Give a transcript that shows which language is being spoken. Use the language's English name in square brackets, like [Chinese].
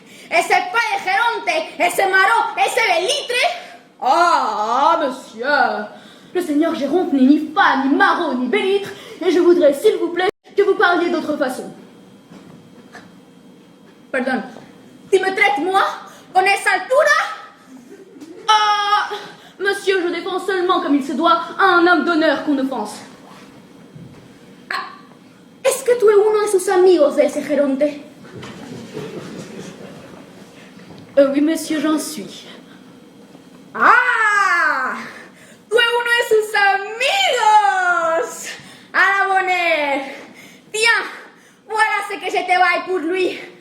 [Spanish] Ese padre Geronte, ese maro, ese belitre? [French] Ah, monsieur, le seigneur Géronte n'est ni fan, ni maraud, ni bellitre, et je voudrais, s'il vous plaît, que vous parliez d'autre façon. Pardon, tu me traites moi [Spanish] con esa altura? [French] Ah, monsieur, je défends seulement comme il se doit à un homme d'honneur qu'on offense. [Spanish] ¿Es que tú eres uno de sus amigos de ese Geronte? [French] Oui, monsieur, j'en suis. ¡Ah! [Spanish] ¡Tú eres uno de sus amigos! [French] ¡A la bonne! Tiens, voilà ce que je te baille pour lui.